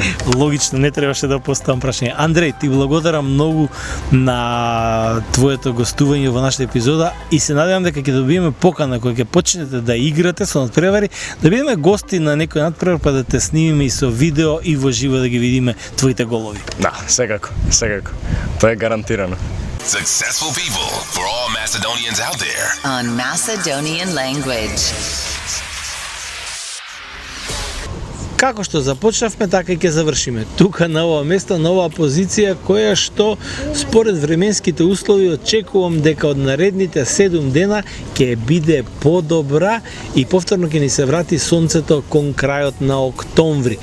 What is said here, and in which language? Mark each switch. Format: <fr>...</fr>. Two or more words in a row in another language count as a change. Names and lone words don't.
<mk>Логично, не требаше да поставам прашање. Андреј, ти благодарам многу на твоето гостување во нашата епизода и се надевам дека ќе добиеме покана кога ќе почнете да играте со надпревари, да бидеме гости на некој надпревар па да те снимиме и со видео и во живо да ги видиме твоите голови. Да, секако. Тоа е гарантирано.</mk> <en>Successful people for all Macedonians out there. On Macedonian language.</en> <mk>Како што започнавме, така и ќе завршиме. Тука на ова место, на оваа позиција, која што според временските услови очекувам дека од наредните 7 дена ќе биде подобра и повторно ќе ни се врати сонцето кон крајот на октомври.</mk>